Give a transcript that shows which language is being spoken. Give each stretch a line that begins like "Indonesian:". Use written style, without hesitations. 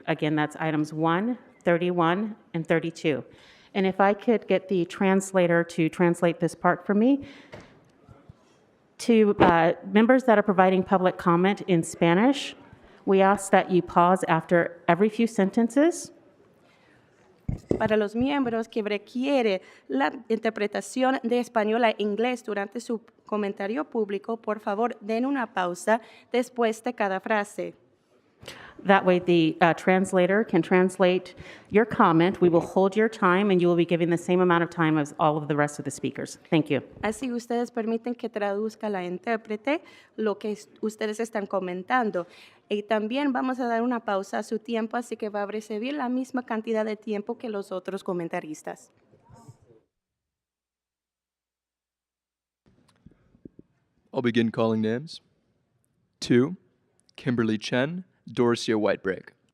English: Again, that's items 1, 31, and 32. And if I could get the translator to translate this part for me. To members that are providing public comment in Spanish, we ask that you pause after every few sentences.
Spanish: Para los miembros que requiere la interpretación de español a inglés durante su comentario público, por favor, den una pausa después de cada frase.
English: That way the translator can translate your comment. We will hold your time, and you will be given the same amount of time as all of the rest of the speakers. Thank you.
Spanish: Así ustedes permiten que traduzca la intérprete lo que ustedes están comentando. Y también vamos a dar una pausa a su tiempo, así que va a recibir la misma cantidad de tiempo que los otros comentaristas.
English: I'll begin calling names. 2, Kimberly Chen, Dorcia Whitebrake.